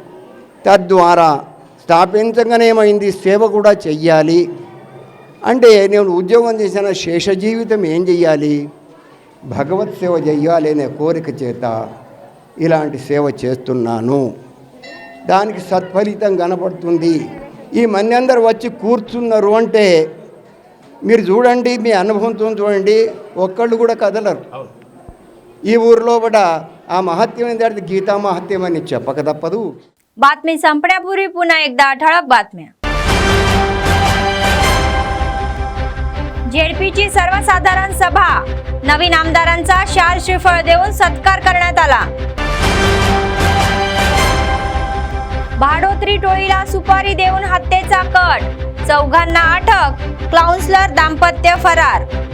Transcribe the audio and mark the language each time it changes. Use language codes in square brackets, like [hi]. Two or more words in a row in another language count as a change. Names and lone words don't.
[te] తద్వారా స్థాపించగానే ఏమైంది, సేవ కూడా చెయ్యాలి అంటే నేను ఉద్యోగం చేసిన శేష జీవితం ఏం చెయ్యాలి, భగవత్ సేవ చెయ్యాలి అనే కోరిక చేత ఇలాంటి సేవ చేస్తున్నాను। దానికి సత్ఫలితం కనపడుతుంది। ఈ మంది అందరూ వచ్చి కూర్చున్నారు అంటే మీరు చూడండి, మీ అనుభవంతో చూడండి, ఒక్కళ్ళు కూడా కదలరు। ఈ ఊరిలో కూడా ఆ మహత్యం ఏంటంటే గీతా మహత్యం అని చెప్పక तपदू। [mr] बातमी संपण्यापूर्वी पुन्हा एकदा ठळक बातम्या। जेडपीची सर्वसाधारण सभा, नवीन आमदारांचा शाल श्रीफळ देऊन सत्कार करण्यात आला। भाडोत्री टोळीला सुपारी देऊन हत्येचा कट, चौघांना अटक, काउन्सलर दाम्पत्य फरार।